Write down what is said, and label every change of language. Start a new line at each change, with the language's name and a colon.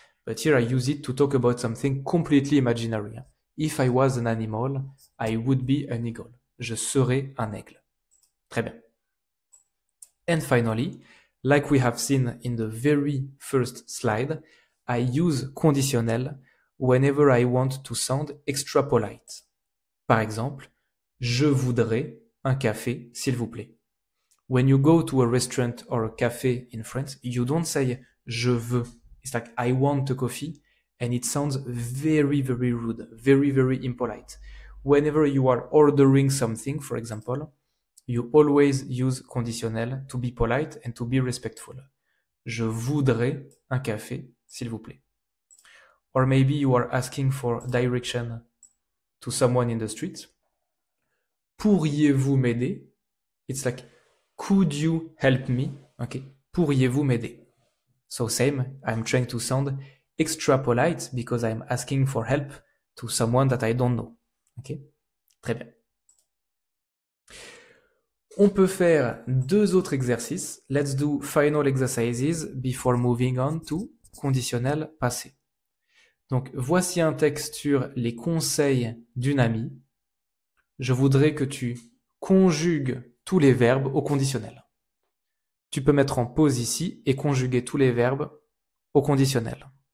English: But here I use it to talk about something completely imaginary. If I was an animal, I would be an eagle.
French: Je serais un aigle. Très bien.
English: And finally, like we have seen in the very first slide, I use conditionnel whenever I want to sound extra polite.
French: Par exemple, je voudrais un café, s'il vous plaît.
English: When you go to a restaurant or a cafe in France, you don't say
French: je veux.
English: It's like I want a coffee, and it sounds very, very rude, very, very impolite. whenever you are ordering something, for example, you always use conditionnel to be polite and to be respectful.
French: Je voudrais un café, s'il vous plaît.
English: Or maybe you are asking for direction to someone in the street.
French: Pourriez-vous m'aider?
English: It's like, could you help me? Okay. Pourriez-vous m'aider? So same, I'm trying to sound extra polite because I'm asking for help to someone that I don't know.
French: Okay. Très bien. On peut faire deux autres exercices.
English: Let's do final exercises before moving on to conditionnel passé.
French: Donc, voici un texte sur les conseils d'une amie. Je voudrais que tu conjugues tous les verbes au conditionnel. Tu peux mettre en pause ici et conjuguer tous les verbes au conditionnel.